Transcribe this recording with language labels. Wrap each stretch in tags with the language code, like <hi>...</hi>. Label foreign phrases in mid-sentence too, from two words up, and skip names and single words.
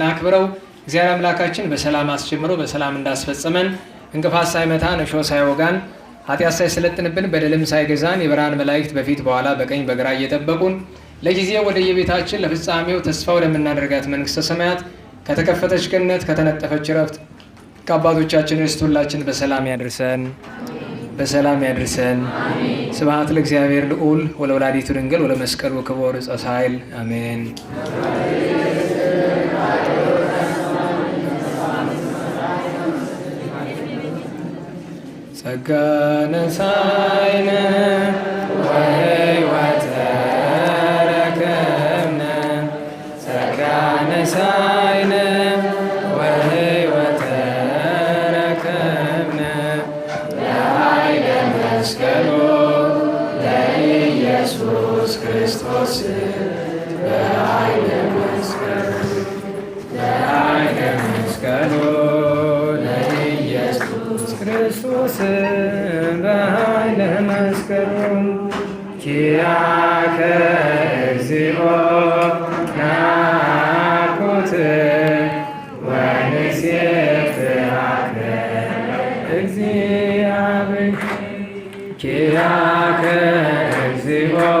<am>አክብረው እግዚአብሔር አምላካችን በሰላም አስጀምሮ በሰላም እንዳስፈጸመን እንቅፋት ሳይመታን እሾህ ሳይወጋን ኃጢአት ሳይሰለጥንብን በደልም ሳይገዛን የብርሃን መላእክት በፊት በኋላ በቀኝ በግራ እየጠበቁን ለጊዜው ወደ የቤታችን ለፍጻሜው ተስፋ ወደምናደርጋት መንግሥተ ሰማያት ከተከፈተች ገነት ከተነጠፈች ረፍት ከአባቶቻችን ርስት ሁላችን በሰላም ያድርሰን፣ በሰላም ያድርሰን።</am> <gez>ስብሐት ለእግዚአብሔር ልዑል ወለወላዲቱ ድንግል ወለመስቀሉ ክቡር ዕፀ ሣህል</gez> <am>አሜን።</am> <gez>ጸጋ ነሣኢነ ወሕይወተ ረከብነ ጸጋ ነሣኢነ ወሕይወተ ረከብነ ለኃይለ መስቀሉ ለኢየሱስ ክርስቶስ በኃይለ መስቀሉ ክርስቶስ በኃይለ መስቀሉ ኪያከ እግዚኦ ናኩት ወንሴብሐከ እግዚአብሔር ኪያከ እግዚኦ</gez>